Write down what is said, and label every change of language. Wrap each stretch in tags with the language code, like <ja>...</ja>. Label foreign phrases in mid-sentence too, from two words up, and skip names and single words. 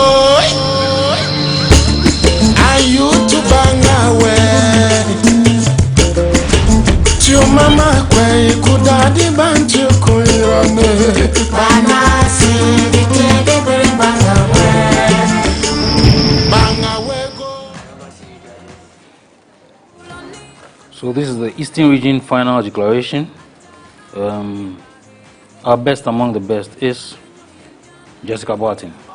<en>Are you to bang away? To mama kwe kudadi bantu kuyone banasi dikede bang away. Bang away go. So this is the Eastern Region final declaration. Our best among the best is Jessica Barton.</en>